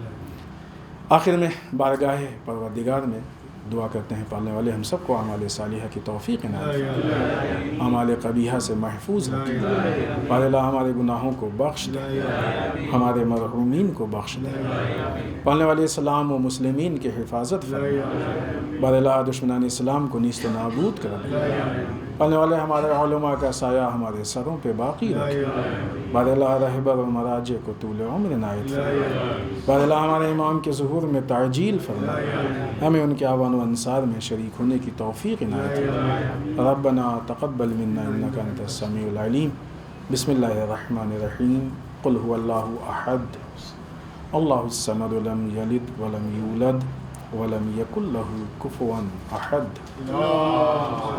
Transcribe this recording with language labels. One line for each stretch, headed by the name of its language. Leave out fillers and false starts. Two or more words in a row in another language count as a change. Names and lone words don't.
Urdu: آخر میں بارگاہ پروردگار میں دعا کرتے ہیں پالنے والے ہم سب کو اعمال صالحہ کی توفیق عنایت فرمائے، اعمال قبیحہ سے محفوظ رکھیں، پالنے اللہ ہمارے گناہوں کو بخش دے، ہمارے مرحومین کو بخش دے، پالنے والے اسلام و مسلمین کی حفاظت فرمائے، پالنے اللہ دشمنان اسلام کو نیست و نابود کر دے، پالنے والے ہمارے علماء کا سایہ ہمارے سروں پہ باقی رکھے، پالنے اللہ رہبر و مراجع کو طول عمر عنایت فرمائے، پالنے اللہ ہمارے امام کے ظہور میں تعجیل فرمائے، ہمیں ان کے اعوان و انصار میں شریک ہونے کی توفیق عنایت فرمائے۔
Arabic: ربنا تقبل منا انک انت السمیع العلیم۔ بسم اللہ الرحمن الرحیم۔ قل هو اللہ احد اللہ الصمد لم یلد ولم یولد ولم یکن له کفوا احد۔